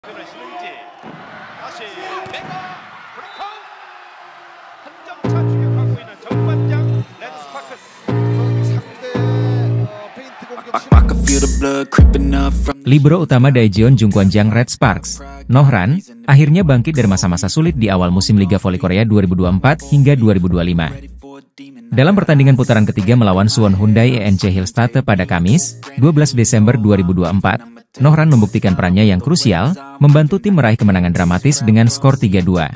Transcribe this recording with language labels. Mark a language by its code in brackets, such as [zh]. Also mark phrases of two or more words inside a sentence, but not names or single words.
[ko] 시는지 다시 메가 브레이크아웃 한 점차 추격하고 있는 정관장 레드스파크스 상대 페인트 공격 [id] Libero utama Daejeon Jungkwanjang Red Sparks, Noh Ran, akhirnya bangkit dari masa-masa sulit di awal musim Liga Voli Korea 2024 hingga 2025. Dalam pertandingan putaran ketiga melawan Suwon Hyundai ENC Hillstate pada Kamis, 12 Desember 2024, Noh Ran membuktikan perannya yang krusial, membantu tim meraih kemenangan dramatis dengan skor 3-2.